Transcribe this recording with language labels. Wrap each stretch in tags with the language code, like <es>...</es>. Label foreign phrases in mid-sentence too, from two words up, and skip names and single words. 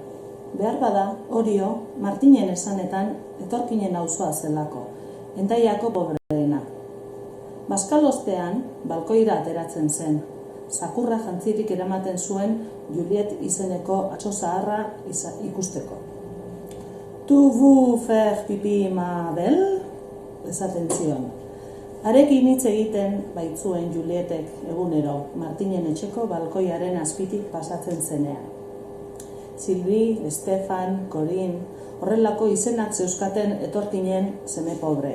<eu>Behar bada, Orio, Martinen esanetan, etorkinen auzoa zelako, Endaiako pobreena. Bazkalostean, balkoira ateratzen zen, zakurra jantzirik eramaten zuen Juliet izeneko atso zaharra ikusteko.</eu> <fr>Tu vous faire pipi ma belle?</fr> <eu>Esaten zion. Harekin hitz egiten baitzuen Julietek egunero Martinen etxeko balkoiaren azpitik pasatzen zenean. Silvi, Estefan, Corin, horrelako izenak zeuskaten etorkinen seme pobreek.</eu>